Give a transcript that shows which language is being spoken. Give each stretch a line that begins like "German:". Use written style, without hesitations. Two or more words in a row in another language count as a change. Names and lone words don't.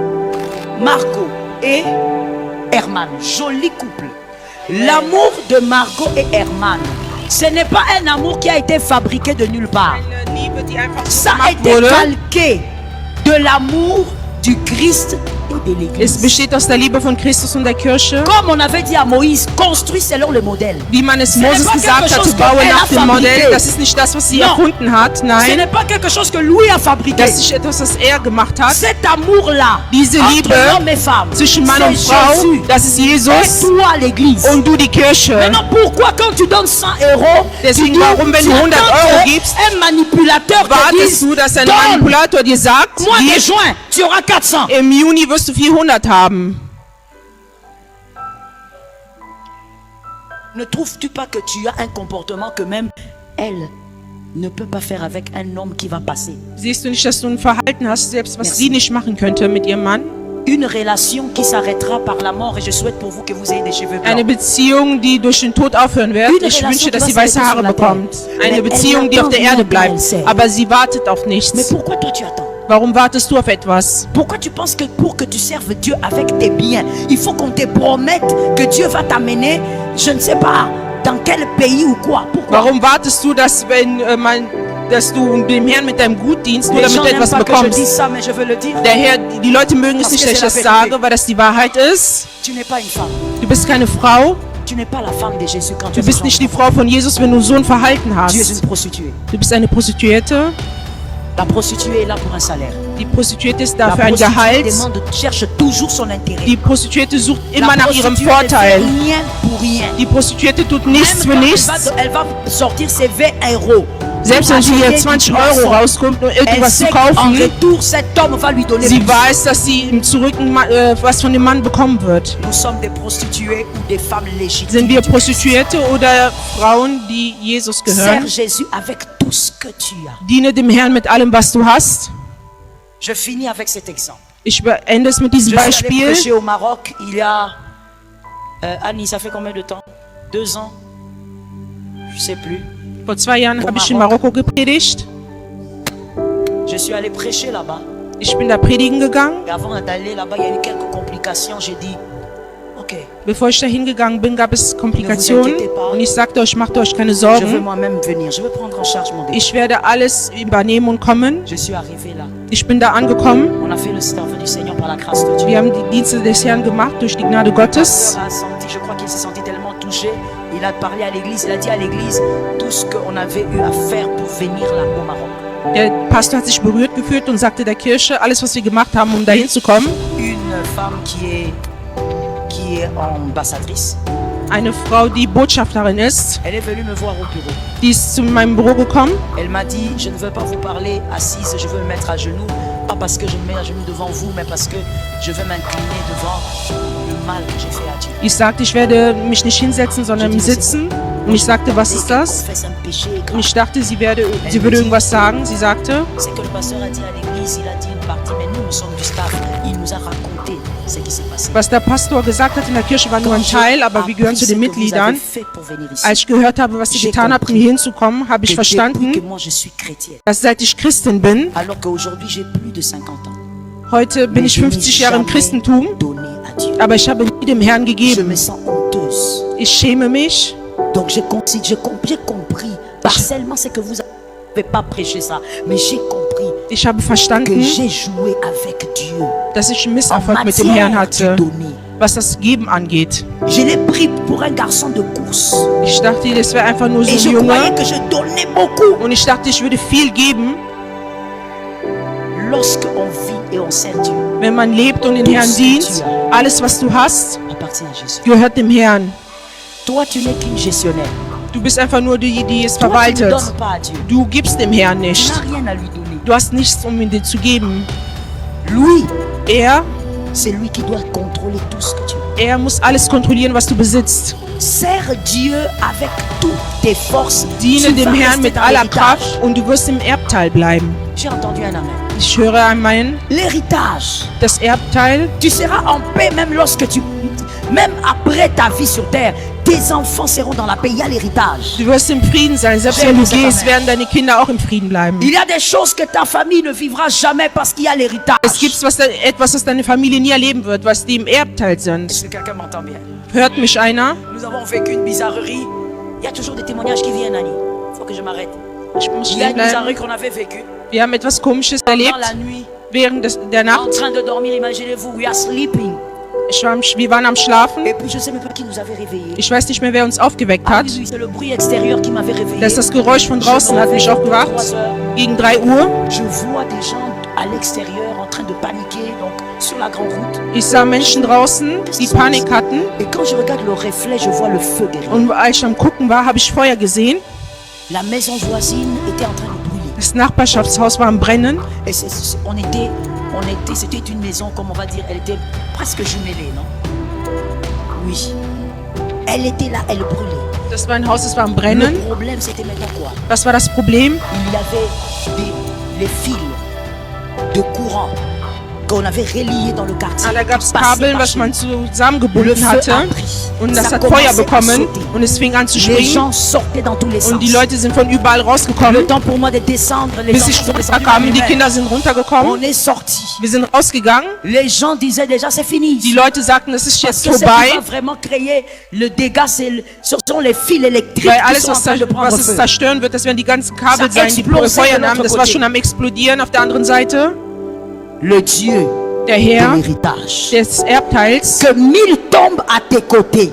French: Margot et Herman, joli couple. L'amour de Margot et Herman, ce n'est pas un amour qui a été fabriqué de nulle part. Ça a été calqué de l'amour du Christ et de
German: Es
French: l'Église.
German: besteht aus der Liebe von Christus und der Kirche.
French: Comme on avait dit à Moïse, construis selon le modèle.
German: Wie man es
French: Ce n'est
German: Moses
French: pas
German: gesagt
French: quelque
German: hat,
French: chose
German: zu bauen
French: qu'elle a
German: nach dem
French: fabriqué.
German: Modell. Das ist nicht das, was sie
French: Non.
German: erfunden hat.
French: Ce
German: Nein,
French: n'est pas quelque chose que lui a fabriqué.
German: das ist etwas, was er gemacht hat.
French: Cet amour-là,
German: Diese
French: entre
German: Liebe
French: homme et femme,
German: zwischen Mann und
French: c'est
German: Frau,
French: Jésus.
German: das ist
French: Et
German: Jesus
French: toi, l'Église.
German: und du die Kirche.
French: Maintenant, pourquoi quand tu donnes 100 euros,
German: Deswegen,
French: tu dis,
German: warum, wenn
French: tu
German: du 100
French: attends
German: Euro
French: que
German: gibst,
French: un manipulateur te
German: Wartest
French: dise,
German: du, dass ein
French: donne,
German: Manipulator dir sagt,
French: mois de
German: gib,
French: juin, tu auras 400.
German: im Juni wirst du 400 haben.
French: Ne trouves-tu pas que tu as un comportement que même elle ne peut pas faire avec un homme qui va passer?
German: Siehst du nicht, dass du ein Verhalten hast, selbst was
French: Merci.
German: sie nicht machen könnte mit ihrem Mann?
French: Une relation qui s'arrêtera par la mort, et je souhaite pour vous que vous ayez des cheveux
German: Eine
French: blancs.
German: Beziehung, die durch den Tod aufhören wird.
French: Une
German: Ich
French: relation
German: wünsche, dass
French: qui
German: sie
French: va
German: weiße
French: s'arrêter
German: Haare
French: sur la
German: bekommt.
French: terre.
German: Eine
French: Mais
German: Beziehung,
French: elle
German: die auf
French: attend
German: der
French: rien
German: Erde
French: qu'elle
German: bleibt.
French: sait.
German: Aber sie wartet auf
French: Mais
German: nichts.
French: pourquoi toi tu attends?
German: Warum wartest du auf etwas?
French: Pourquoi tu penses que pour que tu serves Dieu avec tes biens, il faut qu'on te promette que Dieu va t'amener, je ne sais pas, dans quel pays ou quoi? Pourquoi?
German: Warum wartest du, dass dass du dem Herrn mit deinem Gut dienst, nur
French: Les
German: damit
French: gens
German: du
French: n'aiment
German: etwas
French: pas que je dise
German: bekommst?
French: ça, mais je veux le dire.
German: Der Herr, die Leute mögen es
French: Parce
German: nicht,
French: que
German: dass ich
French: c'est
German: das
French: la vérité.
German: sage, weil das die Wahrheit ist.
French: Tu n'es pas une femme.
German: Du bist keine Frau.
French: Tu n'es pas la femme de Jésus quand tu
German: Du
French: es
German: bist nicht die Frau von Jesus, wenn du so ein Verhalten
French: Tu es une
German: hast.
French: prostituée.
German: Du bist eine Prostituierte.
French: La prostituée est là pour un salaire.
German: Die Prostituierte ist
French: La
German: da für ein
French: prostituée
German: Gehalt.
French: cherche toujours son intérêt.
German: Die Prostituierte sucht
French: La
German: immer nach ihrem
French: prostituée ne fait
German: Vorteil.
French: rien pour rien.
German: Die Prostituierte tut
French: Même
German: nichts für
French: quand
German: nichts.
French: elle va sortir ses 20 euros.
German: Selbst wenn sie hier 20 Euro rauskommt, um
French: elle
German: irgendwas zu
French: sait qu'en
German: kaufen,
French: retour, cet homme va lui donner
German: sie
French: plus.
German: weiß, dass sie im Zurück was von dem Mann bekommen wird.
French: Nous sommes des prostituées ou des femmes légitimes.
German: Sind wir Prostituierte oder Frauen, die Jesus gehören?
French: Sers Jésus avec tout ce que tu as.
German: Diene dem Herrn mit allem, was du hast.
French: Je finis avec cet exemple.
German: Ich beende es mit diesem
French: Je suis allé
German: Beispiel.
French: prêcher au Maroc il y a... Annie, ça fait combien de temps? 2 ans? Je sais plus.
German: Vor 2 Jahren habe ich in Marokko gepredigt.
French: Je suis allé prêcher là-bas.
German: Ich bin da predigen gegangen.
French: Et avant d'aller là-bas, il y a eu quelques complications. J'ai dit, ok,
German: Bevor ich da hingegangen bin, gab es Komplikationen. Und ich sagte euch, macht euch keine
French: je veux
German: Sorgen.
French: moi-même venir. Je veux prendre en charge mon défi.
German: Ich werde alles übernehmen und kommen.
French: Je suis arrivé là.
German: Ich bin da angekommen.
French: On a fait le service du Seigneur par la grâce de Dieu.
German: Wir haben die Dienste des Herrn gemacht durch die Gnade
French: Le
German: Gottes.
French: pasteur a senti, je crois qu'il s'est senti tellement touché. Il a parlé à l'église, il a dit à l'église tout ce qu'on avait eu à faire pour venir là au Maroc.
German: Der Pastor hat sich berührt gefühlt und sagte der Kirche, alles was wir gemacht haben, um dahin zu kommen.
French: Une femme qui est ambassadrice,
German: Eine Frau, die Botschafterin ist,
French: elle est venue me voir au bureau.
German: die ist zu meinem Büro gekommen.
French: Elle m'a dit, je ne veux pas vous parler assise, je veux me mettre à genoux. Pas parce que je me mets à genoux devant vous, mais parce que je veux m'incliner devant le mal que j'ai fait à Dieu.
German: Ich sagte, ich werde mich nicht hinsetzen, sondern sitzen. Und ich sagte, was ist das?
French: Confesse un péché
German: Und
French: grave.
German: ich dachte, sie würde irgendwas sagen. Sie sagte,
French: C'est que le pasteur a dit à l'église, il a dit une partie, mais nous sommes du staff. Il nous a raconté ce qui s'est passé.
German: was der Pastor gesagt hat in der Kirche war nur ein Teil, aber wir gehören zu den Mitgliedern. Als ich gehört habe, was sie getan habt, um hier hinzukommen, habe ich
French: que
German: verstanden,
French: moi je suis chrétienne,
German: dass seit ich Christin bin,
French: alors qu'aujourd'hui j'ai plus de 50 ans,
German: heute bin ich 50 Jahre im Christentum,
French: donné à Dieu.
German: aber ich habe nie dem Herrn
French: Je
German: gegeben.
French: me sens honteuse.
German: Ich schäme mich.
French: Donc j'ai compris partiellement ce que vous n'avez pas prêché ça, mais j'ai compris
German: Ich habe
French: que
German: verstanden,
French: j'ai joué avec Dieu
German: dass ich einen
French: en
German: Misserfolg mit dem Herrn
French: matière
German: hatte,
French: du donner.
German: was das Geben angeht.
French: Je l'ai pris pour un garçon de course
German: Ich dachte, das wäre einfach nur so
French: et
German: ein
French: je croyais
German: Junge.
French: que je donnais beaucoup.
German: Und ich dachte, ich würde viel geben,
French: Lorsque on vit et on sert Dieu,
German: wenn man lebt und den Herrn dient. Alles, was du hast,
French: appartient à Jésus.
German: gehört dem Herrn.
French: Toi, tu n'es qu'une gestionnaire.
German: Du bist einfach nur die, die es
French: Toi, tu ne
German: verwaltet.
French: donnes pas à Dieu.
German: Du gibst dem Herrn
French: Tu
German: nicht.
French: n'as rien à lui donner.
German: Du hast nichts, um ihm zu geben.
French: Lui,
German: Er
French: c'est lui qui doit contrôler tout ce que tu as.
German: muss alles kontrollieren, was du besitzt.
French: Sers Dieu avec toutes tes forces.
German: Diene
French: Tu
German: dem
French: vas
German: Herrn
French: rester
German: mit
French: dans
German: aller
French: l'héritage.
German: Kraft und du wirst im Erbteil bleiben.
French: J'ai entendu un amen.
German: Ich höre an
French: L'héritage.
German: das Erbteil.
French: Tu seras en paix même même après ta vie sur terre. Tes enfants seront dans la paix. Il y a l'héritage.
German: Du wirst im Frieden sein. Selbst wenn du gehst, werden deine Kinder auch im Frieden bleiben.
French: Il y a des choses que ta famille ne vivra jamais parce qu'il y a l'héritage.
German: Es gibt etwas, was deine Familie nie erleben wird, was die im Erbteil sind.
French: Est-ce que quelqu'un m'entend bien?
German: Hört mich einer?
French: Nous avons vécu une bizarrerie. Il y a toujours des témoignages qui viennent, Annie. Il faut que je m'arrête.
German: Ich muss
French: Il y a
German: stehen
French: une
German: bleiben.
French: bizarrerie qu'on avait vécue.
German: Wir haben etwas Komisches
French: Pendant
German: erlebt
French: la nuit,
German: während der
French: en
German: Nacht.
French: train de dormir, imaginez-vous,
English: we are sleeping.
German: Wir waren am Schlafen.
French: Et puis je ne sais même pas qui nous avait réveillés.
German: Ich weiß nicht mehr, wer uns aufgeweckt
French: Ah
German: hat.
French: oui, c'est le bruit extérieur qui m'avait réveillé.
German: Das Geräusch von draußen hat mich aufgewacht. Gegen 3 Uhr.
French: Je vois des gens à l'extérieur en train de paniquer, donc sur la grande route.
German: Ich sah Menschen draußen, die Panik hatten.
French: Et quand je regarde le reflet, je vois le feu derrière.
German: Und als ich am Gucken war, habe ich Feuer gesehen.
French: La maison voisine était en train de brûler.
German: Das Nachbarschaftshaus war am Brennen.
French: Et c'était une maison, comme on va dire, elle était presque jumelée, non? Oui. Elle était là, elle brûlait.
German: Das war ein Haus, das war am
French: Le
German: Brennen.
French: problème, c'était maintenant quoi?
German: Was war das Problem?
French: Il y avait les fils de courant qu'on avait reliés dans le quartier.
German: Da gab es
French: qui passaient
German: Kabeln,
French: par
German: was
French: chez
German: man
French: nous. Le
German: zusammengebunden
French: feu
German: hatte.
French: a pris.
German: Und das
French: Ça
German: hat Feuer
French: commençait à
German: bekommen.
French: sauter.
German: Und es fing an zu
French: Les
German: springen.
French: gens sortaient dans tous les sens.
German: Und die Leute sind von überall
French: Le
German: rausgekommen.
French: temps pour moi de descendre, les
German: Bis
French: enfants
German: ich
French: sont descendus.
German: runterkam, die Kinder sind
French: On
German: runtergekommen.
French: est sortis.
German: Wir sind rausgegangen.
French: Les gens disaient déjà c'est fini.
German: Die Leute sagten, es ist
French: Parce
German: jetzt
French: que ce qui va
German: vorbei.
French: vraiment créer le dégât, ce sont les fils électriques
German: Weil
French: qui
German: alles,
French: sont en
German: was,
French: train de prendre
German: was es
French: feu.
German: zerstören wird, das werden die ganzen Kabel
French: Ça
German: sein, die
French: explose
German: Feuer
French: de
German: haben.
French: l'autre
German: Das war
French: côté.
German: schon am Explodieren auf der anderen Seite.
French: Le Dieu
German: Der
French: de
German: Herr
French: l'héritage.
German: des Erbteils
French: Que 1000 tombent à tes côtés.